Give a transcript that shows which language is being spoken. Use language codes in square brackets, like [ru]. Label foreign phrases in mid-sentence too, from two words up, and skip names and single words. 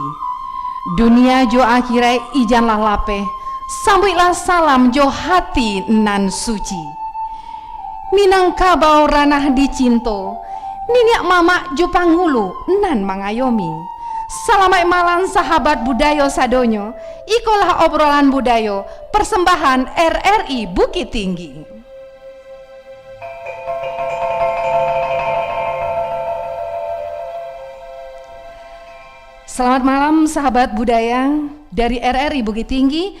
[min] Dunia jo akhirai ijanlah lape, sambuilah salam jo hati nan suci. Minangkabau ranah dicinto, niniak mama jo panghulu nan mangayomi. Salamai malan sahabat budayo sadonyo, ikolah obrolan budayo, [id] persembahan RRI Bukit Tinggi. Selamat malam sahabat budaya dari RRI Bukit Tinggi.